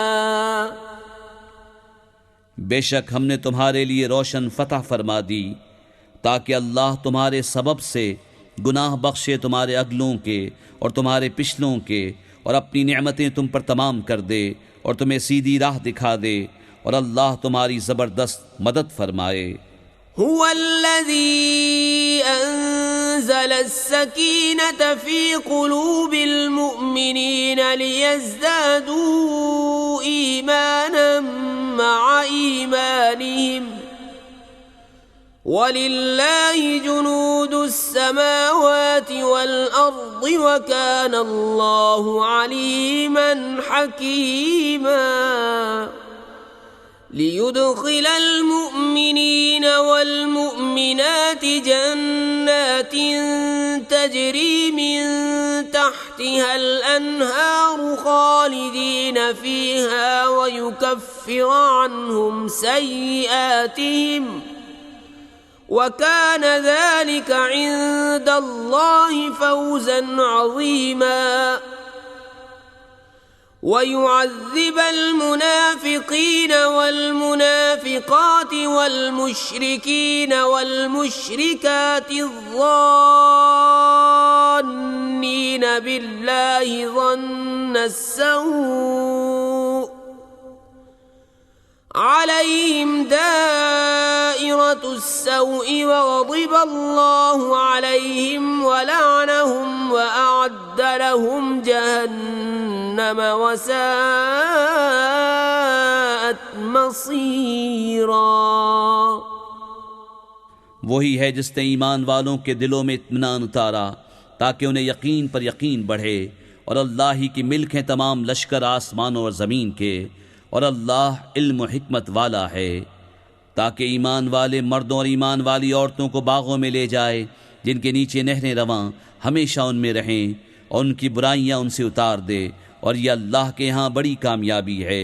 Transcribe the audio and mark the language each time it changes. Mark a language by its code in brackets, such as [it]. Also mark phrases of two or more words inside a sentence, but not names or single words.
[hi] बेशक हमने तुम्हारे लिए रोशन फतह फरमा दी ताकि अल्लाह तुम्हारे सबब से गुनाह बख्शे तुम्हारे अगलों के और तुम्हारे पिछलों के, और अपनी नेमतें तुम पर तमाम कर दे और तुम्हें सीधी राह दिखा दे, और अल्लाह तुम्हारी ज़बरदस्त मदद फरमाए। [ar] هو الذي أنزل السكينة في قلوب المؤمنين ليزدادوا إيمانا مع إيمانهم ولله جنود السماوات والأرض وكان الله عليما حكيما. ليدخل المؤمنين والمؤمنات جنات تجري من تحتها الأنهار خالدين فيها ويكفر عنهم سيئاتهم وكان ذلك عند الله فوزا عظيما. ويعذب المنافقين والمنافقات والمشركين والمشركات الظانين بالله ظن السوء عليهم دائرة السوء وغضب الله عليهم ولعنهم وأعد لهم جهنم وساءت مصيرا. [hi] वही है जिसने ईमान वालों के दिलों में इत्मीनान उतारा ताकि उन्हें यकीन पर यकीन बढ़े, और अल्लाह ही की मिल्क हैं तमाम लश्कर आसमानों और ज़मीन के, और अल्लाह इल्म हिकमत वाला है, ताकि ईमान वाले मर्दों और ईमान वाली औरतों को बागों में ले जाए जिनके नीचे नहरें रवां, हमेशा उनमें रहें, और उनकी बुराइयां उनसे उतार दे, और यह अल्लाह के यहाँ बड़ी कामयाबी है।